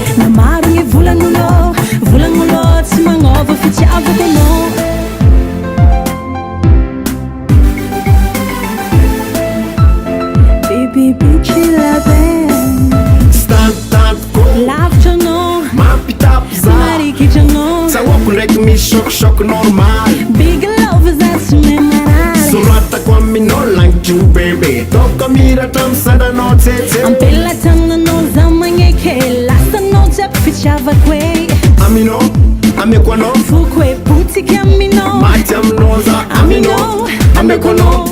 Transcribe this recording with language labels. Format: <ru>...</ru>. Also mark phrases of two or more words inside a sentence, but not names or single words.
<mg>namaro gny volagnulo volagnulo tsy magnova fitiavako anao lavitra anao mampitapy za marikitra anao tsahoako ndraiky misy</mg> <fr>choc normal</fr> <en>big love</en> <mg>za tsy memaraly soratako aminao lagnitry ho bebe toko miratra misandanao tsetse ampelatananao za magneky lasanao jiaby fitiavako e aminao ameko anao foko e potiky aminao maty aminao za aminao ameko anao</mg>